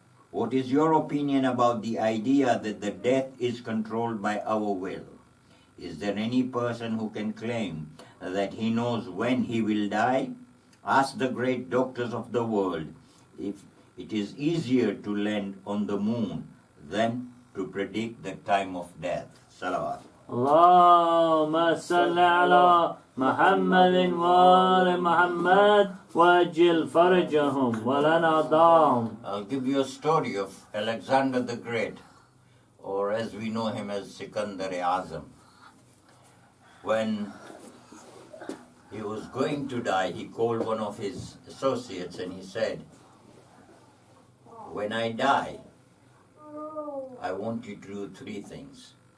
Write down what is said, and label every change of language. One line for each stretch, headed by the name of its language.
English: What is your opinion about the idea that the death is controlled by our will? Is there any person who can claim that he knows when he will die? Ask the great doctors of the world if it is easier to land on the moon than to predict the time of death.
Arabic: Salawat. اللهم صل على محمد وآل محمد وأجل فرجهم ولنا ضام.
English: I'll give you a story of Alexander the Great, or as we know him as Sikandar-e-Azam. When he was going to die, he called one of his associates and he said, "When I die, I want you to do 3 things.